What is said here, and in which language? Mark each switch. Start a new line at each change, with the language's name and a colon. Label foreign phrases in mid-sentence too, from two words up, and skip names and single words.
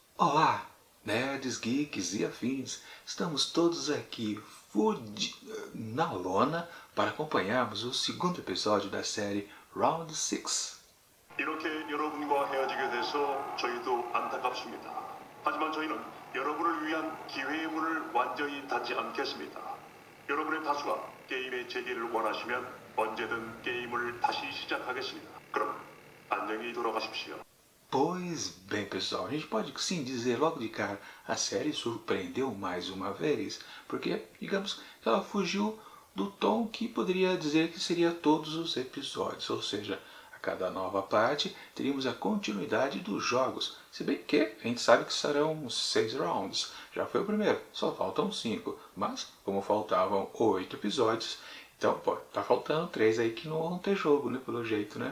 Portuguese: Olá, nerds, geeks e afins, estamos todos aqui na lona para acompanharmos o segundo episódio da série Round 6.
Korean: 이렇게 여러분과 헤어지게 돼서 저희도 안타깝습니다. 하지만 저희는 여러분을 위한 기회의 문을 완전히 닫지 않겠습니다. 여러분의 다수가 게임의 재개를 원하시면 언제든 게임을 다시 시작하겠습니다. 그럼 안녕히 돌아가십시오.
Portuguese: Pois bem, pessoal, a gente pode sim dizer logo de cara, a série surpreendeu mais uma vez, porque, digamos, que ela fugiu do tom que poderia dizer que seria todos os episódios, ou seja, a cada nova parte teríamos a continuidade dos jogos, se bem que a gente sabe que serão 6 rounds, já foi o primeiro, só faltam 5, mas como faltavam 8 episódios, então, pô, tá faltando 3 aí que não vão ter jogo, né, pelo jeito, né?